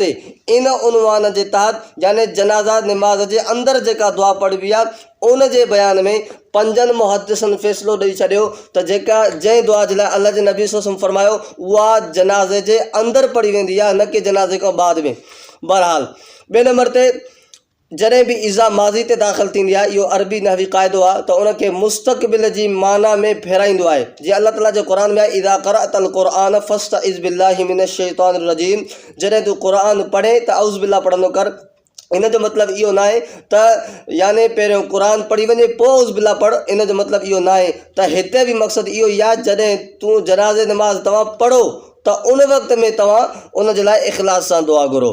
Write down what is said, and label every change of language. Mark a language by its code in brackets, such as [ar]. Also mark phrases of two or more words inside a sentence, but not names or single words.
[sd] इन उनवान जे तहत यानी जनाज़ा नमाज़ जे अंदरि जेका दुआ पढ़बी आहे उन जे बयान में 5 मुहद्दिसनि फ़ैसिलो ॾेई छॾियो त जेका जंहिं दुआ जे लाइ अल्लाह जे नबी [ar] صلى الله عليه وسلم [sd] फरमायो उहा जनाज़े जे अंदरि पढ़ी वेंदी आहे, न कि जनाज़े खां बाद में। बहरहाल ॿिए नंबर ते जॾहिं बि इज़ा माज़ी ते दाख़िल थींदी आहे, इहो अरबी नहवी क़ाइदो आहे त उनखे मुस्तक़बिल जी माना में फेराईंदो आहे। जीअं अल्लाह ताला जे क़ुर में आहे, [ar] إذا قرأت القرآن فاستعذ بالله من الشيطان الرجيم, [sd] जॾहिं तूं क़ुर पढ़े त [ar] أعوذ بالله [sd] पढ़ंदो कर। इन जो मतिलबु इहो न आहे त यानी पहिरियों क़ुर पढ़ी वञे पोइ [ar] أعوذ بالله [sd] पढ़, इन जो मतिलबु इहो न आहे। त हिते बि मक़सदु इहो ई आहे, जॾहिं तूं जनाज़े नमाज़ तव्हां पढ़ो त उन वक़्त में तव्हां उन जे लाइ इख़लास सां दुआ घुरो।